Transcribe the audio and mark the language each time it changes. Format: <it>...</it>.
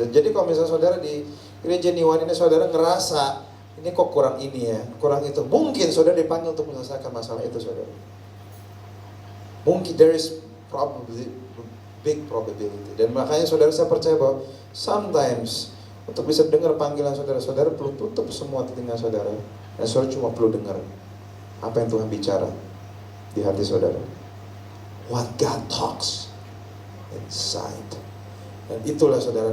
<id>Dan jadi kalau misalnya saudara di gereja Niwan ini saudara ngerasa ini kok kurang ini ya, kurang itu, mungkin saudara dipanggil untuk menyelesaikan masalah itu, saudara. Mungkin</id> <en>there is probably big probability.</en> <id>Dan makanya saudara, saya percaya bahwa sometimes untuk bisa dengar panggilan saudara, saudara perlu tutup semua telinga saudara, dan saudara cuma perlu dengar apa yang Tuhan bicara di hati saudara.</id> <en>What God talks inside.</en> <id>Dan itulah saudara.</id>